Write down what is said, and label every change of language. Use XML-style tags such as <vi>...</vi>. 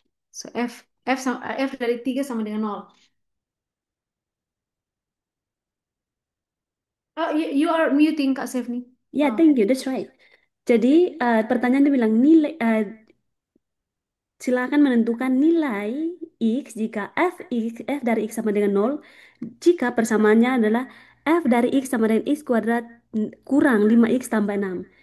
<id>So F dari 3 sama dengan nol.</id> <en>Oh, you are muting Kak Sefni.</en> <id>Ya, Oh.</id> <en>thank you. That's right.</en> <id>Jadi pertanyaannya bilang nilai silakan menentukan nilai X jika F dari X sama dengan nol jika persamaannya adalah F dari X sama dengan X kuadrat kurang 5X tambah 6.</id>